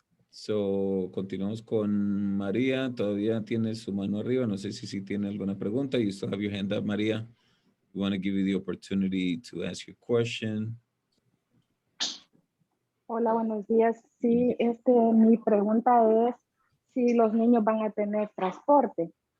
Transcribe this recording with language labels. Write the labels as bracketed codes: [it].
[es] So, continuamos con María. Todavía tiene su mano arriba. No sé si tiene alguna pregunta. [en] You still have your hand up, María. We want to give you the opportunity to ask your question. [es] Hola, buenos días. Sí, mi pregunta es si los niños van a tener transporte.